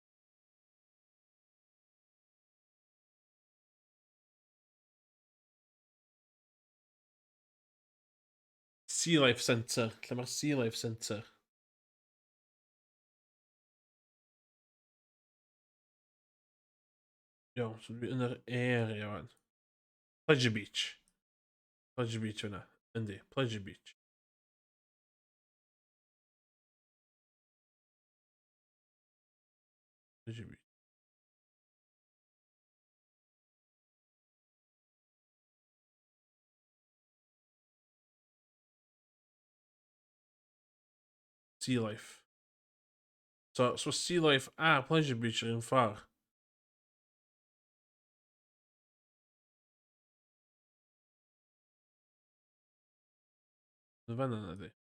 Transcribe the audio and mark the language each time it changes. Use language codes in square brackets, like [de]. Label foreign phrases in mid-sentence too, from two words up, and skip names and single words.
[cy] Sea Life Centre. Lle mae'r Sea Life Centre? Iawn, so dwi yn yr area fan. Pleasure Beach. Pleasure Beach yna. Yndi, Pleasure Beach. Pleasure Beach. Sea Life. So Sea Life a Pleasure Beach yr un ffordd. Yn fan yna di.